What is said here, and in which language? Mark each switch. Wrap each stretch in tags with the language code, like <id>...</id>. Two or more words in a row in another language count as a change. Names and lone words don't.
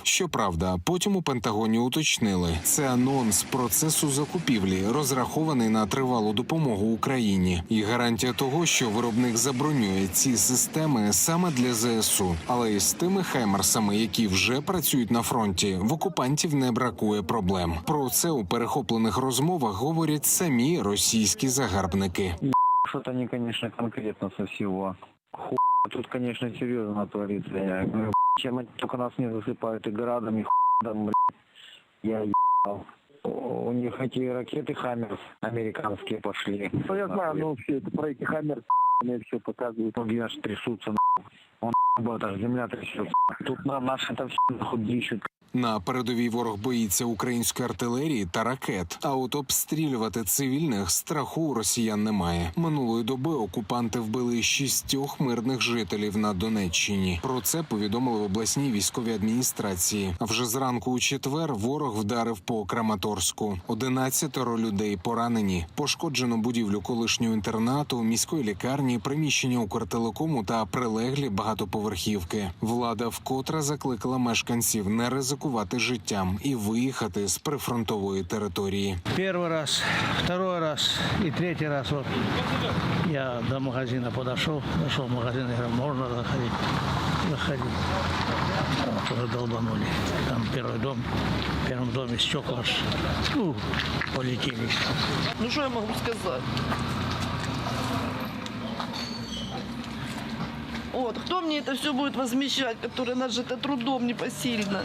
<uk>Щоправда, потім у Пентагоні уточнили, це анонс процесу закупівлі, розрахований на тривалу допомогу Україні. І гарантія того, що виробник забронює ці системи саме для ЗСУ. Але із тими хаймарсами, які вже працюють на фронті, в окупантів не бракує проблем. Про це у перехоплених розмовах говорять самі російські загарбники.</uk> <ru>Что-то они, конечно, конкретно со всего. Тут, конечно, серьезно творится. Я говорю, чем они только нас не засыпают и градами, там, я ебал. У них эти ракеты «Хаммер» американские пошли. Ну, я знаю, но все это про эти «Хаммер» мне все показывают. Ноги аж трясутся, он аж земля трясется. Тут наши там все нахуй дищут.</ru> <uk>На передовій ворог боїться української артилерії та ракет, а от обстрілювати цивільних страху у росіян немає. Минулої доби окупанти вбили 6 мирних жителів на Донеччині. Про це повідомили в обласній військовій адміністрації. А вже зранку у четвер ворог вдарив по Краматорську. 11 людей поранені. Пошкоджено будівлю колишнього інтернату, міської лікарні, приміщення Укртелекому та прилеглі багатоповерхівки. Влада вкотре закликала мешканців не ризикувати життям і виїхати з прифронтової території. Перший раз, другий раз і третій раз.</uk> <ru>Вот я до магазина подошел, зашел в магазин, говорю, можно заходить. Заходи. Тоже долбанули. Там первый дом, в первом доме стекла полетели. Ну что я могу сказать? Вот, кто мне это все будет возмещать, который нажито трудом непосильно?</ru>